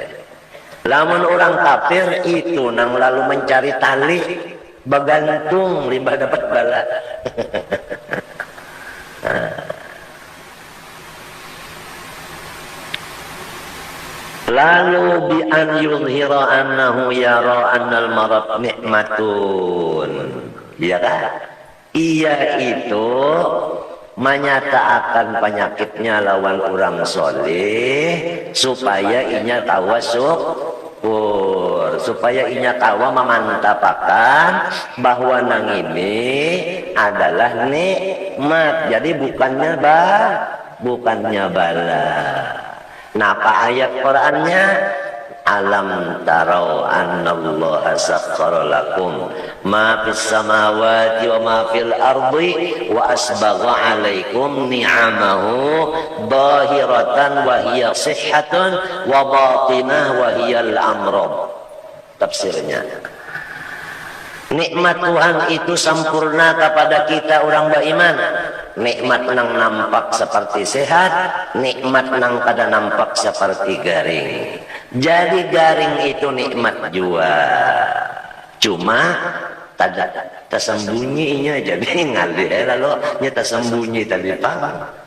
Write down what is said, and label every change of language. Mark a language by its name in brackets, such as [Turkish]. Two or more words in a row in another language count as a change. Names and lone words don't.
[Banjar] Lamun orang kafir itu nang lalu mencari tali, bergantung limbah dapat bala. [Arabic] Lalu بأن يظهر أنه يرى أن المرض نعمة. [Banjar] Ya kan? Ia itu menyatakan penyakitnya lawan orang soleh supaya inya tawa syukur, supaya inya tawa memantapakan bahwa nang ini adalah nikmat. Jadi bukannya bala. Napa ayat Qur'annya? [Arabic] ألم تروا أن الله سخر لكم ما في السماوات وما في الأرض وأسبغ عليكم نعمه ظاهرة وهي صحة وباطنة وهي الأمراض. [Banjar] Tafsirnya, nikmat Tuhan itu sempurna kepada kita orang beriman. Nikmat nang nampak seperti sehat, nikmat nang kada nampak seperti garing. Jadi garing itu nikmat jua. Cuma tersembunyinya jadi ngalir lalu nya tersembunyi tadi paham.